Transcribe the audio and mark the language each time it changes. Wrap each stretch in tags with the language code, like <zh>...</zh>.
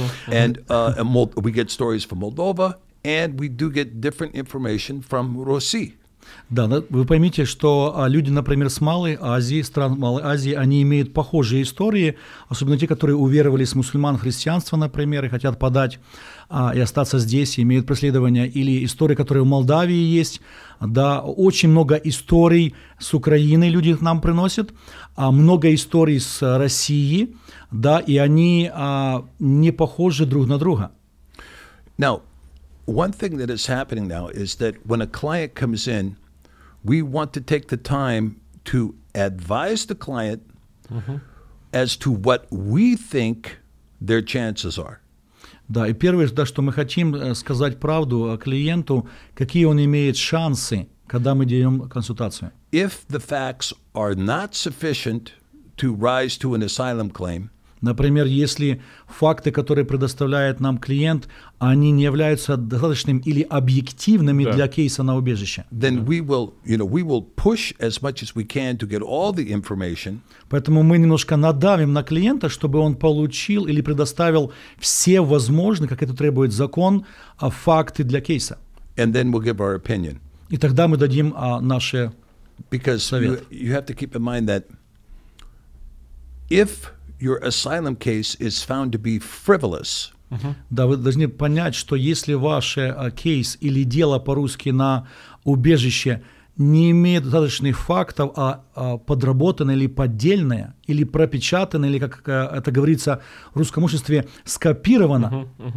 <en>And we get stories from Moldova, and we do get different information from Russia.</en> <ru>Да, вы поймите, что люди, например, с Малой Азии, стран Малой Азии, они имеют похожие истории, особенно те, которые уверовали с мусульман в христианство, например, и хотят подать и остаться здесь, и имеют преследования, или истории, которые в Молдавии есть. Да, очень много историй с Украины люди к нам приносят, много историй с России, да, и они не похожи друг на друга.</ru> <en>Now, one thing that is happening now is that when a client comes in, we want to take the time to advise the client as to what we think their chances are.</en> <ru>Да, и первое, да, что мы хотим сказать правду клиенту, какие он имеет шансы, когда мы даем консультацию.</ru> <en>If the facts are not sufficient to rise to an asylum claim,</en> <ru>например, если факты, которые предоставляет нам клиент, они не являются достаточными или объективными для кейса на убежище,</ru> <en>then we will push as much as we can to get all the information.</en> <ru>Поэтому мы немножко надавим на клиента, чтобы он получил или предоставил все возможные, как это требует закон, факты для кейса.</ru> <en>And then we'll give our opinion.</en> <ru>И тогда мы дадим наши советы.</ru> <en>Because you have to keep in mind that if your asylum case is found to be frivolous.</en> <ru>Да, вы должны понять, что если ваш кейс или дело по-русски на убежище не имеет достаточных фактов, а подработанное или поддельное, или пропечатанное, или, как это говорится в русском обществе, скопировано,</ru>